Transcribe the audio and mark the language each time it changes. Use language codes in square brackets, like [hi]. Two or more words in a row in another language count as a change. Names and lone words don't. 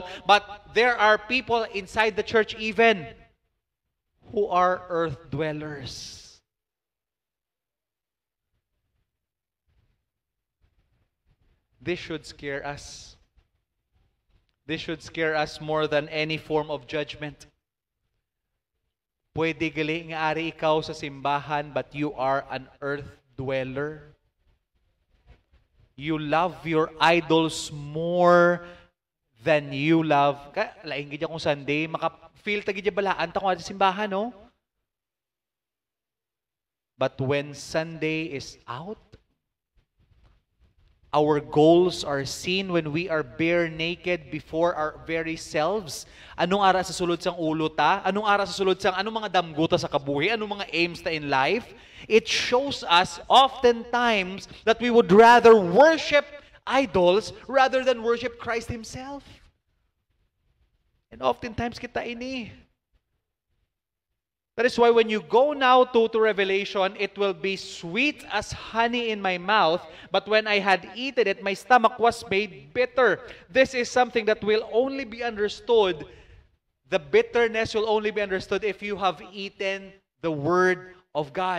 [en] But there are people inside the church even who are earth dwellers. This should scare us. This should scare us more than any form of judgment. [hil] Pwede gali nga ari ikaw sa simbahan, [en] but you are an earth dweller. You love your idols more than you love. [hil] Laing gid akong Sunday, maka-feel ta gid balaan ta ko sa simbahan, no? [en] But when Sunday is out, our goals are seen when we are bare naked before our very selves. [hil] Anong ara sa sulod sang ulo ta? Anong ara sa sulod sang anong mga damgo ta sa kabuhi? Anong mga aims ta [en] in life? It shows us oftentimes that we would rather worship idols rather than worship Christ Himself. And oftentimes [hil] kita ini. [en] That is why when you go now to Revelation, it will be sweet as honey in my mouth, but when I had eaten it, my stomach was made bitter. This is something that will only be understood. The bitterness will only be understood if you have eaten the Word of God.